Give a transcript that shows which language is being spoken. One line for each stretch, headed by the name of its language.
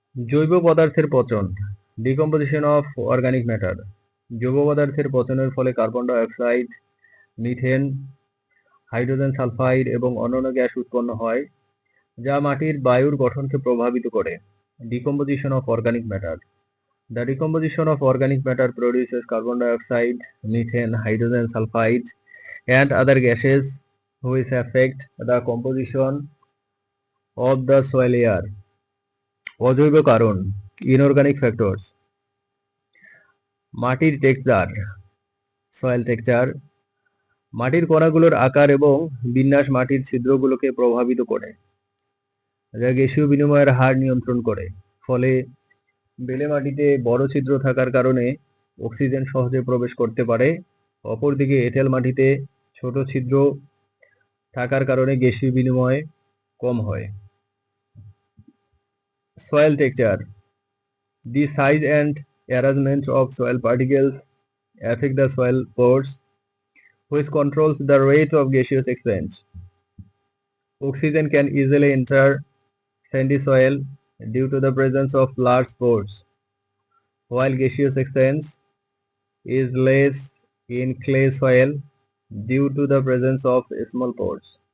Bangla: জৈব পদার্থের পচন,
English: Decomposition of organic matter.
Bangla: জৈব পদার্থের পচনের ফলে carbon die oxide, methane, hydrogen sulphide এবং অন্যান্য গ্যাস উৎপন্ন হয়, যা মাটির বায়ুর গঠনকে প্রভাবিত করে।
English: Decomposition of organic matter. The decomposition of organic matter produces carbon dioxide, methane, hydrogen sulfide, and other gases which affect the composition of the soil air.
Bangla: অজৈব কারণ,
English: Inorganic factors.
Bangla: মাটির টেক্সচার,
English: Soil texture.
Bangla: মাটির কণাগুলোর আকার এবং বিন্যাস মাটির ছিদ্রগুলোকে প্রভাবিত করে, যা গ্যাসীয় বিনিময়ের হার নিয়ন্ত্রণ করে। ফলে বেলে মাটিতে বড় ছিদ্র থাকার কারণে অক্সিজেন সহজে প্রবেশ করতে পারে। অপরদিকে এঁটেল মাটিতে ছোট ছিদ্র থাকার কারণে গ্যাসীয় বিনিময় কম হয়।
English: Soil texture. The size and arrangement of soil particles affect the soil pores, which controls the rate of gaseous exchange. Oxygen can easily enter sandy soil due to the presence of large pores, while gaseous exchange is less in clay soil due to the presence of small pores.